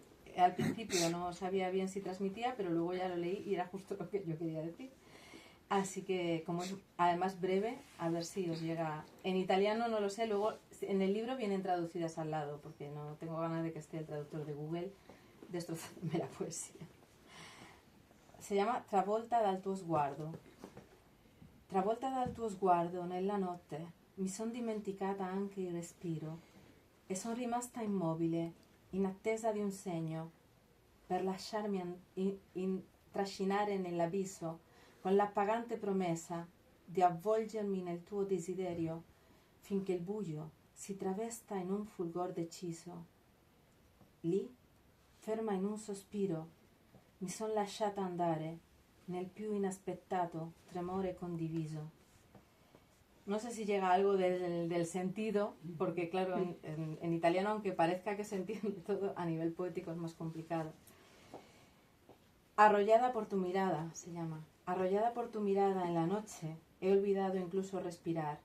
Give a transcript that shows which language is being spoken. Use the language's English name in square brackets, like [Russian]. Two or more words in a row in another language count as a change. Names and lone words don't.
[Spanish] Al principio no sabía bien si transmitía, pero luego ya lo leí y era justo lo que yo quería decir. Así que, como es además breve, a ver si os llega. En italiano no lo sé, luego en el libro vienen traducidas al lado, porque no tengo ganas de que esté el traductor de Google destrozándome la poesía. [Italian] Si llama Travolta dal tuo sguardo. Travolta dal tuo sguardo nella notte mi son dimenticata anche il respiro e son rimasta immobile in attesa di un segno per lasciarmi trascinare nell'abisso con l'appagante promessa di avvolgermi nel tuo desiderio finché il buio si travesta in un fulgor deciso. Lì, ferma in un sospiro, mi son lasciata andare nel più inaspettato tremore condiviso. [Spanish] No sé si llega algo del sentido, porque claro, en italiano, aunque parezca que se entiende todo, a nivel poético es más complicado. Arrollada por tu mirada, se llama. Arrollada por tu mirada en la noche, he olvidado incluso respirar.